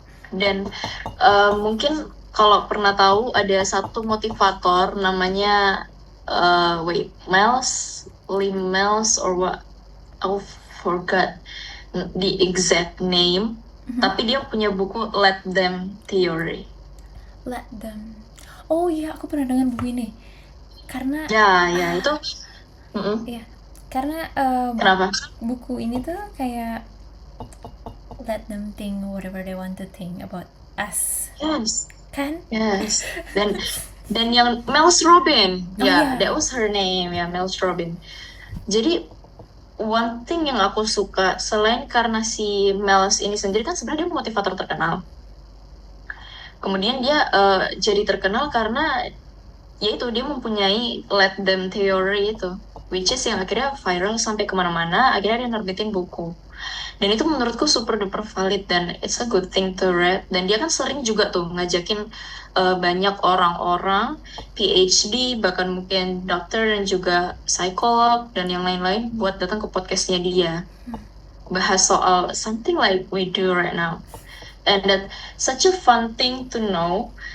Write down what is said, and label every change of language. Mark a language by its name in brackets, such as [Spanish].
[Indonesian] Dan mungkin kalau pernah tahu ada satu motivator namanya Lee Miles [English] or what, [Indonesian] aku [English] forgot the exact name. [Indonesian] Tapi dia punya buku Let Them Theory. [English] Let Them. [Indonesian] Oh iya, aku pernah dengar buku ini. Karena Ya itu. Iya, karena Kenapa? buku ini tuh kayak [English] let them think whatever they want to think about us. Yes. [Indonesian] Kan? [English] Yes. [Indonesian] Dan yang Mels Robin, [English] yeah. That was her name ya, Mels Robin. [Indonesian] Jadi [English] one thing [Indonesian] yang aku suka selain karena si Mels ini sendiri kan sebenarnya dia motivator terkenal. Kemudian dia jadi terkenal karena yaitu dia mempunyai Let Them Theory itu, [English] which is [Indonesian] yang akhirnya viral sampai kemana-mana. Akhirnya dia nerbitin buku. Dan itu menurutku super duper valid dan [English] it's a good thing to read. [Indonesian] Dan dia kan sering juga tuh ngajakin banyak orang-orang PhD, bahkan mungkin dokter dan juga psikolog dan yang lain-lain buat datang ke podcastnya dia. bahas soal [English] something like we do right now. And that such a fun thing to know.